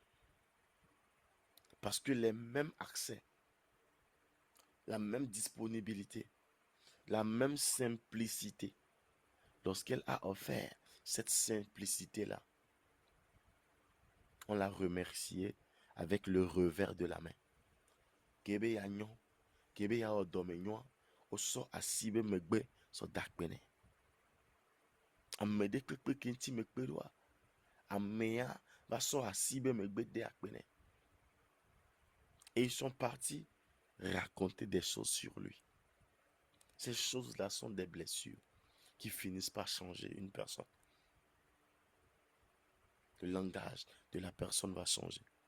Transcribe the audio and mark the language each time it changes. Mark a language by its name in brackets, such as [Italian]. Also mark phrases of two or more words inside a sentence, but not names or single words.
[French] Parce que les mêmes accès, la même disponibilité, la même simplicité, lorsqu'elle a offert cette simplicité-là, on l'a remercié avec le revers de la main. [Ewe] Kebe ya nyon, kebe ya odome nyon, oso asibe megbe so dakpene. Amede kekpe kenti mekpe doa. Ameya va so asibe megbe de akpene. [French] Et ils sont partis raconter des choses sur lui. Ces choses-là sont des blessures qui finissent par changer une personne. Le langage de la personne va changer.